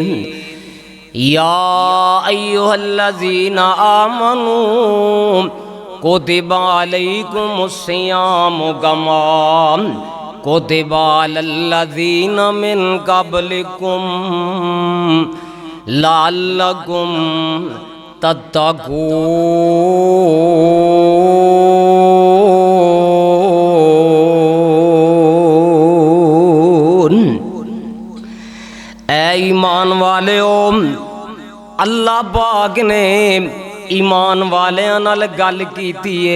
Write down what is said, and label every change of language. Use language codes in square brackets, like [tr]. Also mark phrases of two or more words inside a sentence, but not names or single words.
[ar] يا أيها الذين آمنوا كتب عليكم الصيام كما كتب على الذين من قبلكم لعلكم تتقون. [pa] ऐ ईमान वालेओ, अल्लाह पाक ने ईमान वालियां नाल गल कीती है।